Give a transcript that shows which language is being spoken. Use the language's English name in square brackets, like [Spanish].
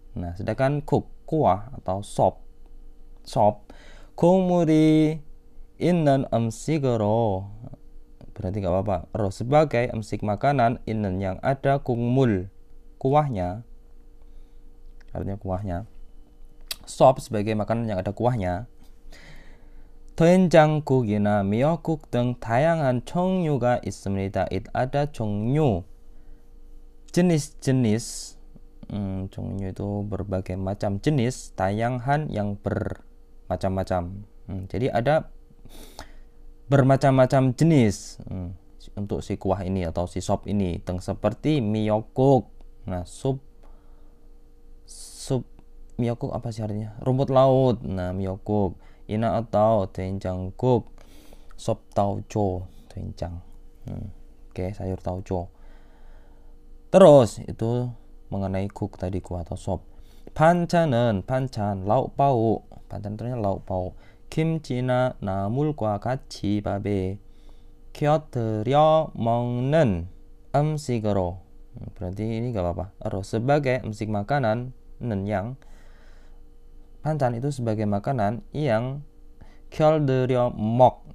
[Indonesian] Nah, sedangkan kuah atau sop [Korean] 국물이 있는 음식으로 [Indonesian] berarti nggak apa-apa. Ro sebagai 음식 makanan 있는 yang ada 국물 kuahnya, artinya kuahnya. Sop sebagai makanan yang ada kuahnya. [Korean] 된장국이나 미역국 등 다양한 종류가 있습니다. [Indonesian] ada 종류, jenis-jenis. 종류 itu berbagai macam jenis, 다양한 yang bermacam-macam. Jadi ada bermacam-macam jenis untuk si kuah ini atau si sop ini. Seperti miyeokguk. Nah, sup miyeokguk apa sih artinya? Rumput laut. Nah, miyeokguk. Ina atau 된장국, sop tauco, 된장. Oke, sayur tauco. Terus itu mengenai kuk tadi, kuah atau sop. 반찬은 반찬, lauk pauk. 반찬 itu lauk pauk. [Korean] 김치나 나물과 같이 밥에 곁들여 먹는 음식으로. [Indonesian] Berarti ini gak apa-apa. Sebagai 음식 makanan yang 반찬 itu sebagai makanan yang [Korean] 곁들여 먹.